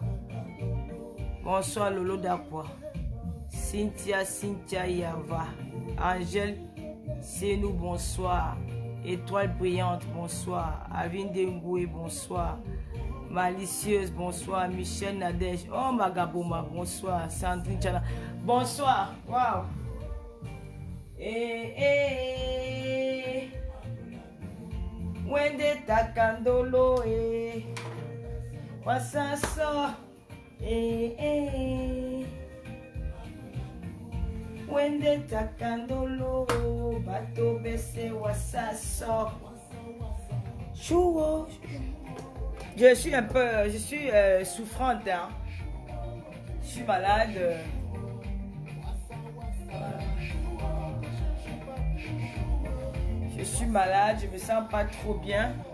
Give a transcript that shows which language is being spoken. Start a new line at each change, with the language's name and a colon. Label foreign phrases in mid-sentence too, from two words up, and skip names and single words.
French: Bonsoir Lolo Dakwa. Cynthia Yava. Angèle Senou, bonsoir. Étoile brillante, bonsoir. Avinde Ngoué, bonsoir. Malicieuse, bonsoir. Michel Nadège, oh Magabouma, bonsoir. Sandrine Chana, bonsoir. Waouh. Wende takandolo wasaso Wende takandolo bato bese wasaso. Chouo. Je suis un peu, souffrante, hein. Je suis malade. Je suis malade, je me sens pas trop bien.